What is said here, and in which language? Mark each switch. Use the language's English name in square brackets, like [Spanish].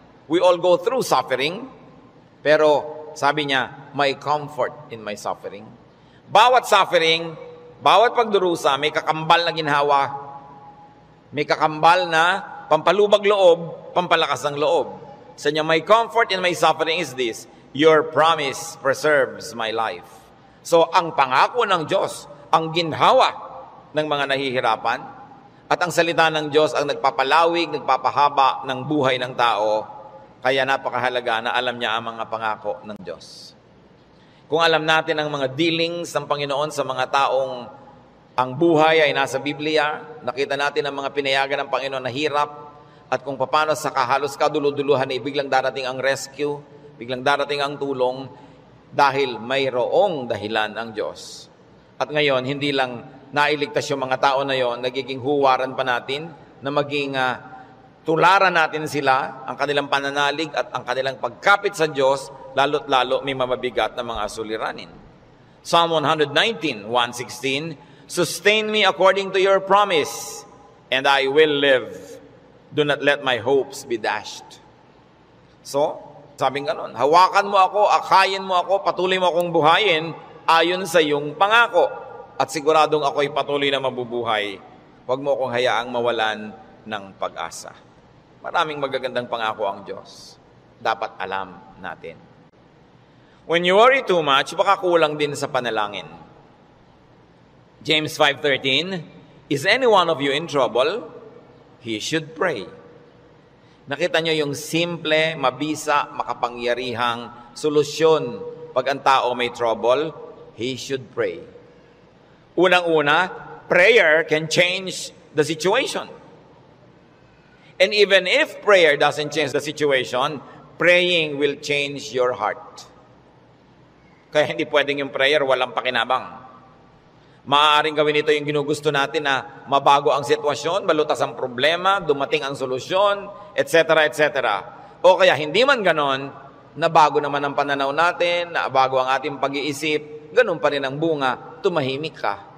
[English] We all go through suffering. [Filipino] Pero sabi niya, [English] my comfort in my suffering. [Filipino] Bawat suffering, bawat pagdurusa, may kakambal na ginhawa. May kakambal na pampalubag loob, pampalakas ng loob. Sa niya, [English] my comfort in my suffering is this: your promise preserves my life. [Filipino] So, ang pangako ng Diyos, ang ginhawa ng mga nahihirapan, at ang salita ng Diyos ang nagpapalawig, nagpapahaba ng buhay ng tao. Kaya napakahalaga na alam niya ang mga pangako ng Diyos. Kung alam natin ang mga dealings ng Panginoon sa mga taong ang buhay ay nasa Biblia, nakita natin ang mga pinayagan ng Panginoon na hirap, at kung paano sa halos kaduluduluhan ay biglang darating ang rescue, biglang darating ang tulong, dahil mayroong dahilan ang Diyos. At ngayon, hindi lang nailigtas yung mga tao na yon, nagiging huwaran pa natin na maging tularan natin sila, ang kanilang pananalig at ang kanilang pagkapit sa Diyos, lalo't lalo may mamabigat na mga suliranin. [English] Psalm 119, 116, sustain me according to your promise, and I will live. Do not let my hopes be dashed. [Filipino] So, sabing ganon, hawakan mo ako, akayin mo ako, patuloy mo akong buhayin ayon sa iyong pangako. At siguradong ako'y patuloy na mabubuhay. Huwag mo akong hayaang mawalan ng pag-asa. Maraming magagandang pangako ang Diyos. Dapat alam natin. [English] When you worry too much, [Filipino] baka kulang din sa panalangin. [English] James 5:13, is any one of you in trouble? He should pray. [Filipino] Nakita nyo yung simple, mabisa, makapangyarihang solusyon pag ang tao may trouble, [English] he should pray. [Filipino] Unang-una, [English] prayer can change the situation. And even if prayer doesn't change the situation, praying will change your heart. [Filipino] Kaya hindi pwedeng yung prayer walang pakinabang. Maaaring gawin ito yung ginugusto natin na mabago ang sitwasyon, malutas ang problema, dumating ang solusyon, etc., etc. O kaya hindi man ganon, nabago naman ang pananaw natin, nabago ang ating pag-iisip, ganun pa rin ang bunga, tumahimik ka.